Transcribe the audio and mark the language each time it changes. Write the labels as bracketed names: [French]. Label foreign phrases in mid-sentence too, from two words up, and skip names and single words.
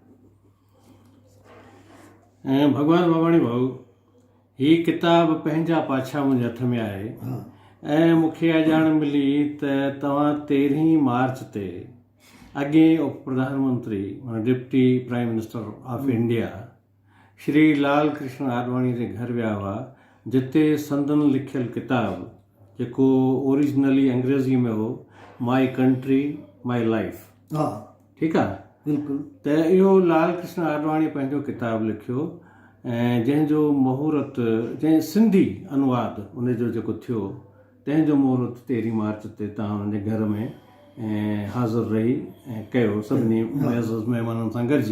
[Sindhi] ऐं भगवान बाबाणी भाऊ, हीअ किताबु पंहिंजा पाछा मुंहिंजे हथ में आहे। ऐं मूंखे ॼाण मिली त तव्हां 13 मार्च ते अॻे उप प्रधानमंत्री [English] Deputy Prime Minister of India [Sindhi] श्री लाल कृष्ण आडवाणी जे घर विया हुआ, जिते संदन लिखियलु किताबु, जेको ओरिजिनली अंग्रेज़ी में हो, माई कंट्री माई लाइफ। हा, ठीकु आहे, बिल्कुलु। त इहो लाल कृष्ण आडवाणी पंहिंजो किताबु लिखियो, ऐं जंहिंजो मुहूर्त, जंहिं सिंधी अनुवाद उनजो जेको थियो, तंहिंजो मुहूर्त 13 मार्च ते तव्हां हुनजे घर में हाज़िर रही ऐं कयो सभिनी मुअज़्ज़ज़ महिमाननि सां गॾिजी।